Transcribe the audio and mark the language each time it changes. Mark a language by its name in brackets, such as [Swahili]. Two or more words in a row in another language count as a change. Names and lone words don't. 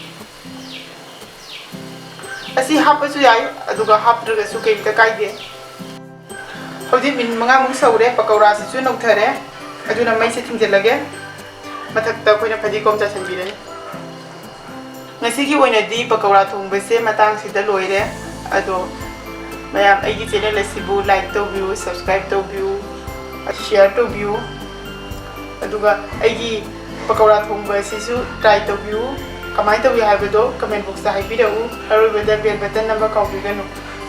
[Manipuri] asi hapasu yai aduga hapdraga su keimta kaide hojik min manga mu saure pakora sisu nokthare aduna mai se thingjelage mathakta koina phadikom cha sanbirani ngasigi oina di pakora thongba se matang sida loire ado mayam aigi channel asibu like to view subscribe to view share to view aduga aigi pakora thongba sisu try to view kamai to view habado [English] comment box [Manipuri] ta haibirau haru beda [English] bell button [Manipuri] number kaubiganu